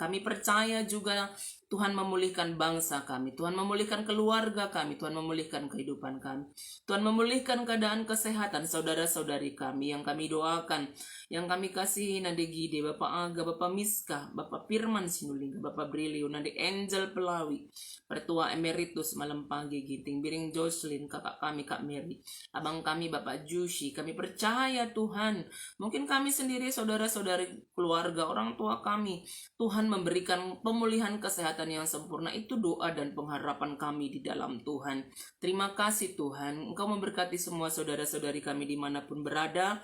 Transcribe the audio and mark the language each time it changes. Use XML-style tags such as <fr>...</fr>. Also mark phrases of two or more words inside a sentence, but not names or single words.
<id>Kami percaya juga Tuhan memulihkan bangsa kami, Tuhan memulihkan keluarga kami, Tuhan memulihkan kehidupan kami, Tuhan memulihkan keadaan kesehatan saudara-saudari kami yang kami doakan, yang kami kasihi, Nade Gide, Bapak Aga, Bapak Miska, Bapak Firman Sinulinga, Bapak Brilio, Nade Angel Pelawi, Pertua Emeritus Malam Pagi Ginting, Biring Jocelyn, kakak kami Kak Mary, abang kami Bapak Jushi. Kami percaya Tuhan, mungkin kami sendiri, saudara-saudari, keluarga, orang tua kami, Tuhan memberikan pemulihan kesehatan yang sempurna. Itu doa dan pengharapan kami di dalam Tuhan. Terima kasih Tuhan, Engkau memberkati semua saudara-saudari kami dimanapun berada.</id>